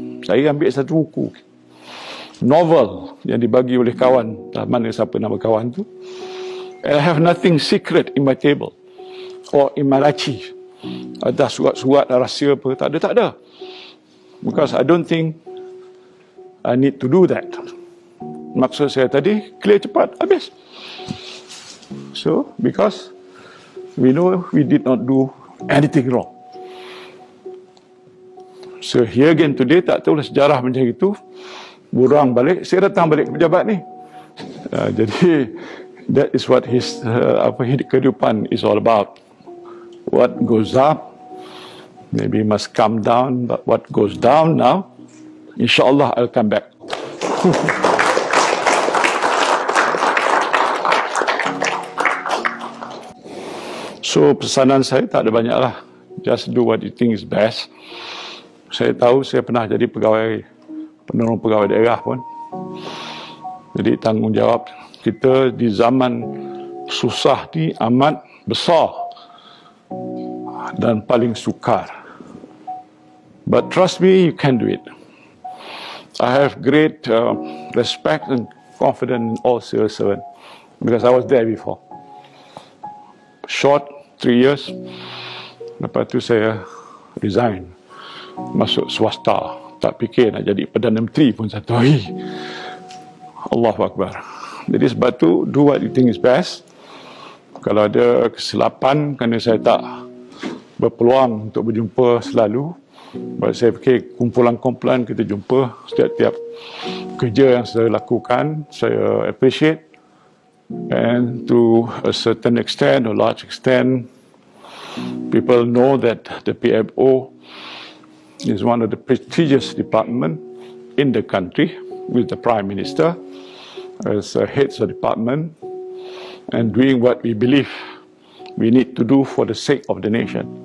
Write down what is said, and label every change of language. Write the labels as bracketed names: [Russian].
[Malay] Saya ambil satu buku novel yang dibagi oleh kawan, tak mana siapa nama kawan tu. [English] I have nothing secret in my table or in my laci. [Malay] Ada surat-surat rahsia apa, tak ada. [English] Because I don't think I need to do that. [Malay] Maksud saya tadi, [English] clear cepat, habis. So, because we know we did not do anything wrong. So, here again today, [Malay] tak tahulah sejarah macam itu. Burang balik, saya datang balik ke pejabat ni. [English] Jadi, that is what his kehidupan is all about. What goes up, maybe must come down, but what goes down now, insyaAllah I'll come back. [Malay] So pesanan saya tak ada banyak lah. [English] Just do what you think is best. [Malay] Saya tahu saya pernah jadi penolong pegawai daerah pun. Jadi tanggungjawab kita di zaman susah ni amat besar dan paling sukar. [English] But trust me, you can do it. I have great respect and confidence in all civil servants because I was there before. Short 3 years, [Malay] lepas tu saya resign, masuk swasta. Tak fikir nak jadi Perdana Menteri pun satu hari. Allahu Akbar. Jadi sebab tu, [English] do what you think is best. [Malay] Kalau ada kesilapan kerana saya tak berpeluang untuk berjumpa selalu, saya fikir kumpulan-kumpulan kita jumpa setiap kerja yang saya lakukan, saya appreciate. [English] And to a certain extent, or large extent, people know that the PMO is one of the prestigious departments in the country, with the Prime Minister as heads of department, and doing what we believe we need to do for the sake of the nation.